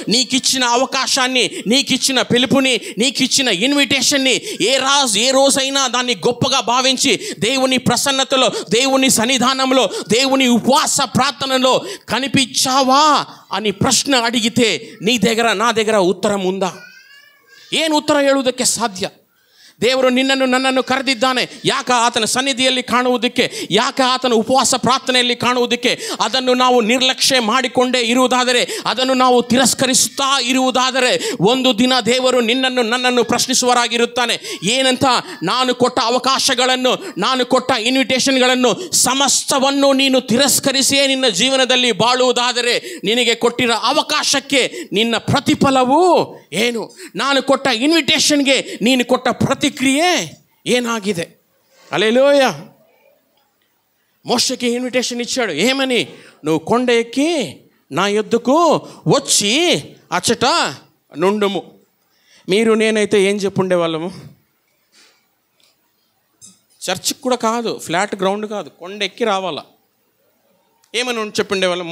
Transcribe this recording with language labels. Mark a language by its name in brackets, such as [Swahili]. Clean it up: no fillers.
[Telugu] నీకిచ్చిన అవకాశాన్ని, నీకిచ్చిన పిలుపుని, నీకిచ్చిన ఇన్విటేషన్ని ఏ రోజైనా దాన్ని గొప్పగా భావించి దేవుని ప్రసన్నతలో, దేవుని సన్నిధానంలో, దేవుని ఉపవాస ప్రార్థనలో కనిపించావా అని [Kannada] ಪ್ರಶ್ನೆ ಅಡಿಗಿತೆ ನೀ ದೇಗರ ನಾ ದೇಗರ ಉತ್ತರ ಮುಂದ ಏನು ಉತ್ತರ ಹೇಳುವುದಕ್ಕೆ ಸಾಧ್ಯ? ದೇವರು ನಿನ್ನನ್ನು ನನ್ನನ್ನು ಕರೆದಿದ್ದಾನೆ. ಯಾಕ ಆತನ ಸನ್ನಿಧಿಯಲ್ಲಿ ಕಾಣುವುದಕ್ಕೆ, ಯಾಕ ಆತನ ಉಪವಾಸ ಪ್ರಾರ್ಥನೆಯಲ್ಲಿ ಕಾಣುವುದಕ್ಕೆ. ಅದನ್ನು ನಾವು ನಿರ್ಲಕ್ಷ್ಯ ಮಾಡಿಕೊಂಡೇ ಇರುವುದಾದರೆ, ಅದನ್ನು ನಾವು ತಿರಸ್ಕರಿಸುತ್ತಾ ಇರುವುದಾದರೆ ಒಂದು ದಿನ ದೇವರು ನಿನ್ನನ್ನು ನನ್ನನ್ನು ಪ್ರಶ್ನಿಸುವರಾಗಿರುತ್ತಾನೆ. ಏನಂತ? ನಾನು ಕೊಟ್ಟ ಅವಕಾಶಗಳನ್ನು, ನಾನು ಕೊಟ್ಟ ಇನ್ವಿಟೇಷನ್ಗಳನ್ನು ಸಮಸ್ತವನ್ನು ನೀನು ತಿರಸ್ಕರಿಸಿಯೇ ನಿನ್ನ ಜೀವನದಲ್ಲಿ ಬಾಳುವುದಾದರೆ ನಿನಗೆ ಕೊಟ್ಟಿರೋ ಅವಕಾಶಕ್ಕೆ ನಿನ್ನ ಪ್ರತಿಫಲವು ಏನು? ನಾನು ಕೊಟ್ಟ ಇನ್ವಿಟೇಷನ್ಗೆ ನೀನು ಕೊಟ್ಟ ಪ್ರತಿಕ್ರಿಯೆ ಏನಾಗಿದೆ? [Telugu] హల్లెలూయా. మోషేకి ఇన్విటేషన్ ఇచ్చాడు. ఏమని? నువ్వు కొండ ఎక్కి నా యొద్దకు వచ్చి అచ్చట నుండుము. మీరు నేనైతే ఏం చెప్పుండే వాళ్ళము? చర్చికి కూడా కాదు, ఫ్లాట్ గ్రౌండ్ కాదు, కొండ ఎక్కి రావాలా. ఏమని చెప్పుండే వాళ్ళం?